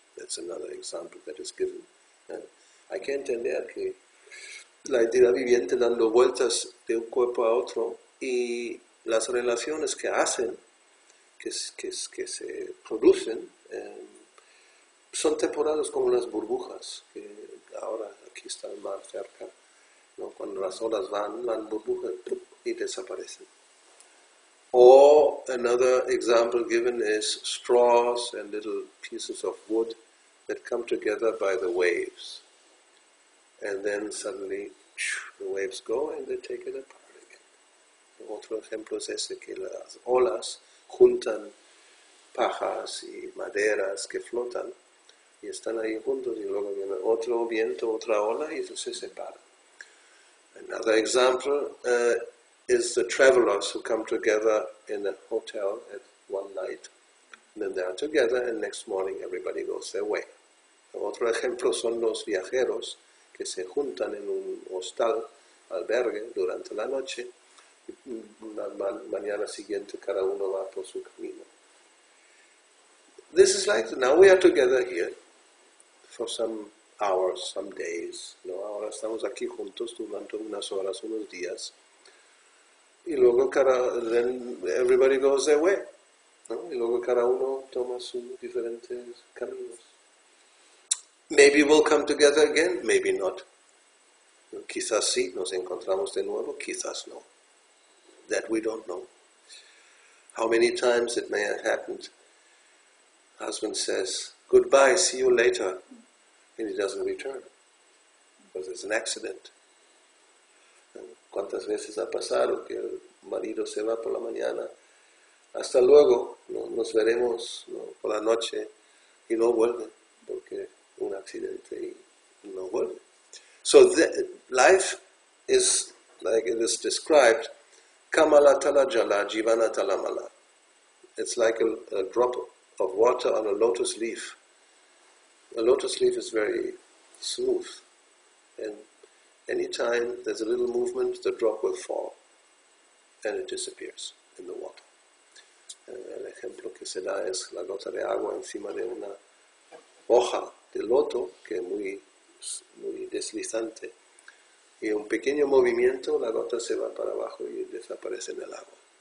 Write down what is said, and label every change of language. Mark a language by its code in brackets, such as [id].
[en] That's another example that is given. [es] Hay que entender que la entidad viviente dando vueltas de un cuerpo a otro, y las relaciones que hacen, que se producen, son temporales como las burbujas, que ahora aquí está el mar cerca, ¿no? Cuando las olas van burbujas y desaparecen. [en] Or another example given is straws and little pieces of wood that come together by the waves. And then suddenly the waves go and they take it apart again. [es] Otro ejemplo es ese, que las olas juntan pajas y maderas que flotan y están ahí juntos y luego viene otro viento, otra ola y eso se separa. [en] Another example is the travelers who come together in a hotel at one night. And then they are together and next morning everybody goes their way. [es] Otro ejemplo son los viajeros que se juntan en un hostal, albergue, durante la noche y la mañana siguiente cada uno va por su camino. [en] This is like, now we are together here for some hours, some days, ¿no? [es] Ahora estamos aquí juntos durante unas horas, unos días, y luego [en] then everybody goes their way, [es] ¿no? Y luego cada uno toma sus diferentes caminos. [en] Maybe we'll come together again, maybe not. [es] Quizás sí, nos encontramos de nuevo, quizás no. [en] That we don't know. How many times it may have happened. Husband says, goodbye, see you later. And he doesn't return. Because there's an accident. [es] ¿Cuántas veces ha pasado que el marido se va por la mañana? Hasta luego, ¿no? Nos veremos, ¿no? Por la noche y no vuelve porque un accidente y no vuelve. [en] So life is, like it is described, kamala tala jala jivana talamala. It's like a drop of water on a lotus leaf. A lotus leaf is very smooth, and anytime there's a little movement, the drop will fall, and it disappears in the water. [es] El ejemplo que se da es la gota de agua encima de una hoja de loto que es muy deslizante, y un pequeño movimiento, la gota se va para abajo y desaparece en el agua.